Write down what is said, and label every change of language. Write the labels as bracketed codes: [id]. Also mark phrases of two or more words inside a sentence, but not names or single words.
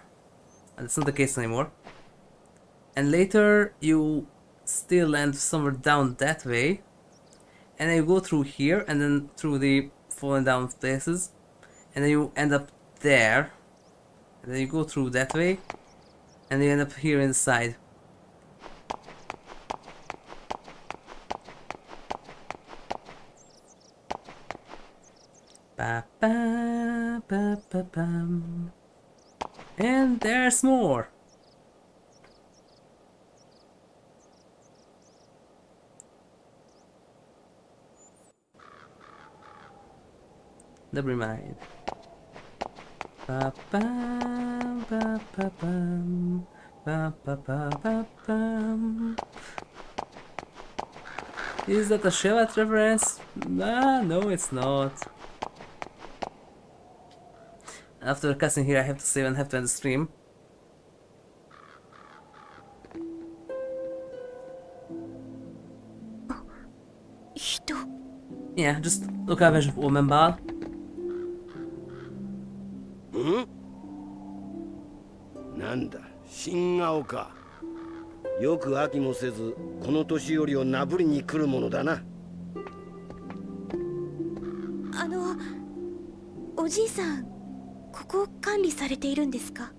[en] And it's not the case anymore. And later you still land somewhere down that way. And then you go through here and then through the fallen down places. And then you end up there. And then you go through that way. And you end up here inside. Ba ba ba ba bam. And there's more. Never mind. Ba ba ba ba bam. Ba ba ba ba bam. Is that a Shevat reference? Ah, no, it's not. After casting here, I have to save and have to end the stream. Yeah, just look at a version of Omen Ball. [ja] Nanda, Shingaoか。よく飽きもせず、この年寄りをなぶりに来るものだな。おじいさん、ここを管理されているんですか？